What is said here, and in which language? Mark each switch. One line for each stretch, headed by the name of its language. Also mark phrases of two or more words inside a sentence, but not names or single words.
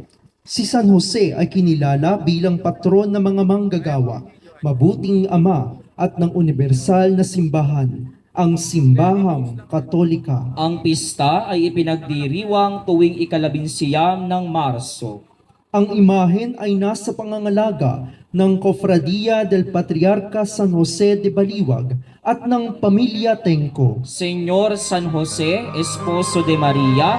Filipino: Si San Jose ay kinilala bilang patron ng mga manggagawa, mabuting ama at ng universal na simbahan, ang Simbahang Katolika. Ang pista ay ipinagdiriwang tuwing 11 ng Marso. Ang imahen ay nasa pangangalaga ng Cofradia del Patriarca San Jose de Baliwag at ng Pamilya Tenco. Señor San Jose, Esposo de Maria,